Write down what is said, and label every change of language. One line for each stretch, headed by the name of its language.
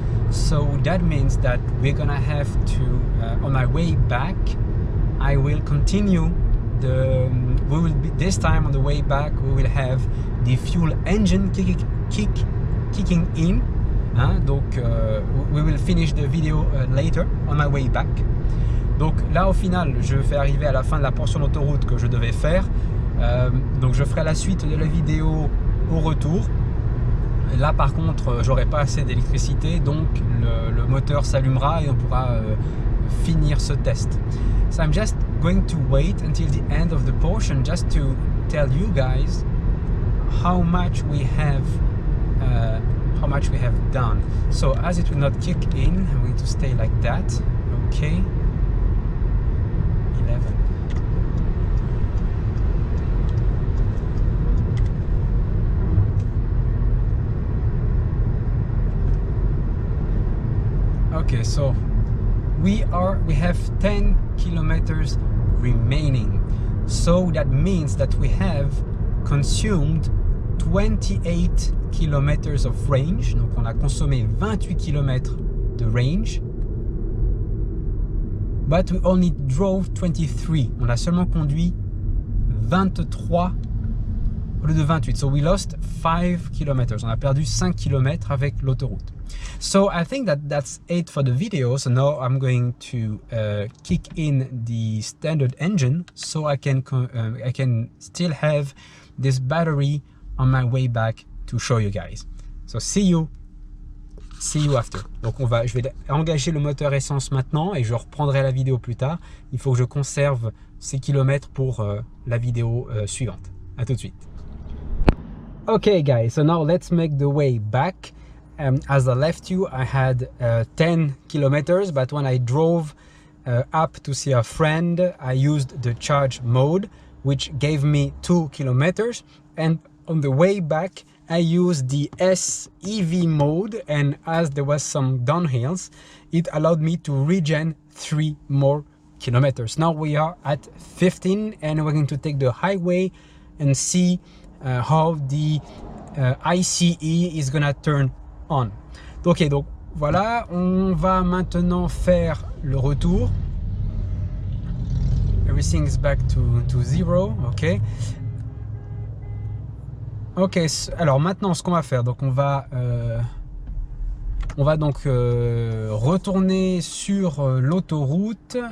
English: So that means that we're gonna have to, on my way back, I will continue this time on the way back, we will have the fuel engine kicking in. Donc, we will finish the video later on my way back.
French: Donc là au final je vais arriver à la fin de la portion d'autoroute que je devais faire, donc je ferai la suite de la vidéo au retour. Là par contre j'aurai pas assez d'électricité, donc le moteur s'allumera et on pourra finir ce test.
English: So I'm just going to wait until the end of the portion just to tell you guys how much we have done. So as it will not kick in, I'm going to stay like that. Okay. 11. Okay, so we have 10 kilometers remaining. So that means that we have consumed 28 kilometers of range.
French: Donc on a consommé 28 kilomètres de range.
English: But we only drove 23.
French: On a seulement conduit 23 au lieu de 28.
English: So we lost 5 kilometers.
French: On a perdu 5 kilomètres avec l'autoroute.
English: So I think that's it for the video. So now I'm going to kick in the standard engine so I can still have this battery on my way back to show you guys. So see you after.
French: Donc je vais engager le moteur essence maintenant et je reprendrai la vidéo plus tard. Il faut que je conserve ces kilomètres pour la vidéo suivante. À tout de suite.
English: Okay guys, so now let's make the way back. As I left you, I had 10 kilometers, but when I drove up to see a friend, I used the charge mode, which gave me 2 kilometers. And on the way back, I used the SEV mode, and as there was some downhills, it allowed me to regen 3 more kilometers. Now we are at 15 and we're going to take the highway and see how the ICE is gonna turn on.
French: Ok, donc voilà, on va maintenant faire le retour.
English: Everything is back to zero, ok.
French: Ok, alors maintenant ce qu'on va faire, donc on va donc retourner sur l'autoroute.